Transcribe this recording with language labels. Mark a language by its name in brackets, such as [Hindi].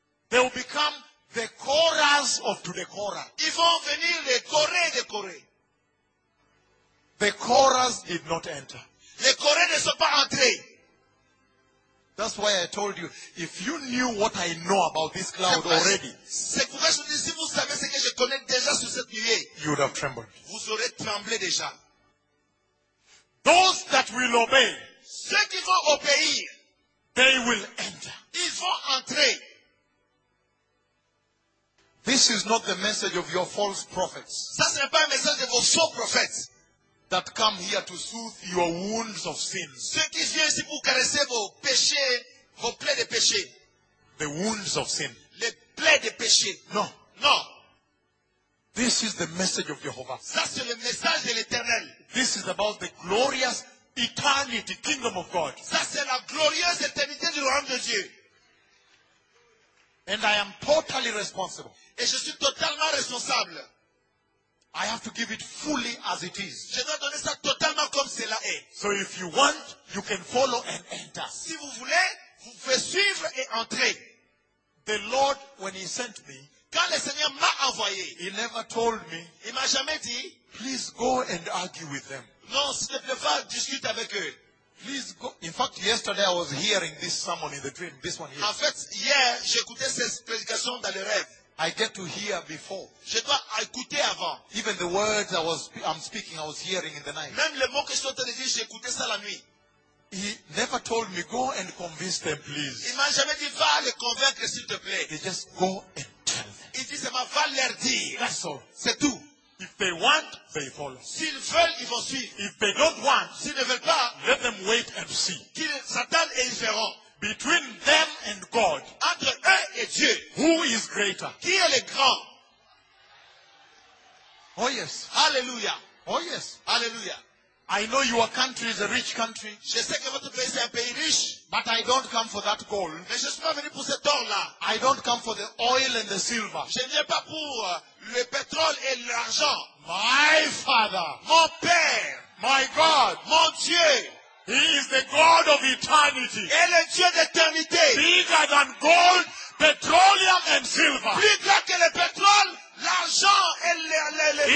[English] they will become the chorus of to the choral. [French] Ils vont venir le chorer de chorer. [English] The chorus did not enter. [French] Les chorés ne sont pas entrés. [English] That's why I told you, if you knew what I know about this cloud already, [French] c'est pourquoi je dis, si vous savez ce que je connais déjà sur cette nuée, [English] you would have trembled. [French] Vous aurez tremblé déjà. [English] Those that will obey, [French] ceux qui vont obéir, [English] they will enter. [French] Ils vont entrer. [English] This is not the message of your false prophets. [French] Ça, ce n'est pas le message de vos faux prophètes. [English] That come here to soothe your wounds of sins. [French] Ceux qui viennent ici pour caresser vos péchés, vos plaies de péché. [English] The wounds of sin. [French] Les plaies de péché. Non. Non. [English] This is the message of Jehovah. [French] Ça, c'est le message de l'Éternel. [English] This is about the glorious eternity, kingdom of God. [French] Ça, c'est la glorieuse éternité du royaume de Dieu. [English] And I am totally responsible. [French] Et je suis totalement responsable. [English] I have to give it fully as it is. [French] Je dois donner ça totalement comme cela est. [English] So if you want, you can follow and enter. [French] Si vous voulez, vous pouvez suivre et entrer. [English] The Lord, when he sent me, [French] quand le Seigneur m'a envoyé, [English] he never told me, [French] il m'a jamais dit, [English] please go and argue with them. [French] Non, s'il te plaît, va discuter avec eux. [English] Please go. In fact, yesterday I was hearing this sermon in the dream. This one here. [French] En fait, hier, j'écoutais cette prédication dans le rêve. [English] I get to hear before. [French] Je dois écouter avant. [English] Even the words I'm speaking, I was hearing in the night. [French] Même les mots que je suis en train de dire, j'écoutais ça la nuit. [English] He never told me, go and convince them, please. [French] Il m'a jamais dit, va les convaincre, s'il te plaît. [English] They just go and tell them. [French] Il dit, c'est ma va leur dire. [English] That's all. [French] C'est tout. [English] If they want, they follow. [French] S'ils veulent, ils vont suivre. [English] If they don't want, [French] s'ils ne veulent pas, [English] let them wait and see. [French] Qu'ils s'attendent et ils verront. [English] Between them and God, [French] entre eux et Dieu, [English] who is greater? [French] Qui est le grand? [English] Oh yes. Hallelujah. Oh yes. Hallelujah. I know your country is a rich country. [French] Je sais que votre pays est un pays riche. [English] But I don't come for that gold. [French] Mais je suis pas venu pour cet or là. [English] I don't come for the oil and the silver. [French] Je ne viens pas pour le pétrole et l'argent. [English] My Father. [French] Mon Père. [English] My God. [French] Mon Dieu. [English] He is the God of eternity. [French] Il est Dieu d'éternité. [English] Bigger than gold, petroleum and silver. [French] Plus grand que le pétrole, l'argent et le pétrole.